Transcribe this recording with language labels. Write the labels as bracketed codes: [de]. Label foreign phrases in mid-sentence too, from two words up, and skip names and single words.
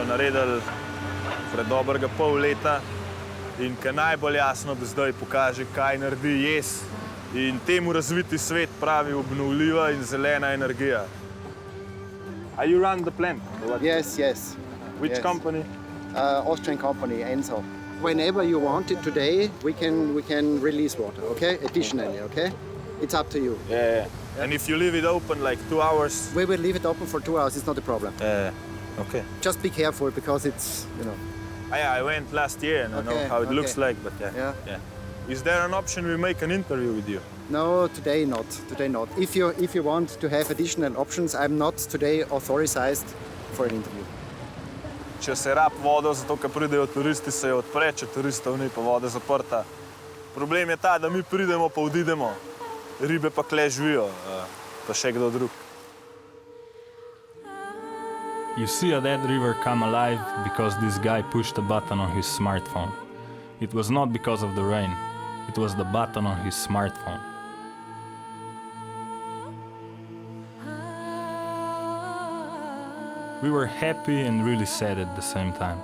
[sl] naredili pred dobrega pol leta in ki najbolj jasno do zdaj pokaže, kaj naredi jez in temu razviti svet pravi obnovljiva in zelena energija. [en] Are you run the plant? Yes, yes. Which yes. company? Austrian company, Enso. whenever you want it today, we can release water, okay? Additionally, okay? It's up to you. Yeah. And if you leave it open like 2 hours? We will leave it open for 2 hours, it's not a problem. Okay. Just be careful because it's, you know. I went last year and I know how it looks like, but yeah. Is there an option we make an interview with you? No, today not. Today not. If you want to have additional options, I'm not today authorized for an interview. [sl] Če se rab vodo, zato ker pridejo turisti, se jo odpre, če turistov ni, pa voda zaprta. Problem je ta, da mi pridemo, pa odidemo. Ribe pa kle živijo, pa še kdo drug. [en] You see a dead river come alive because this guy pushed a button on his smartphone. It was not because of the rain. It was the button on his smartphone. We were happy and really sad at the same time.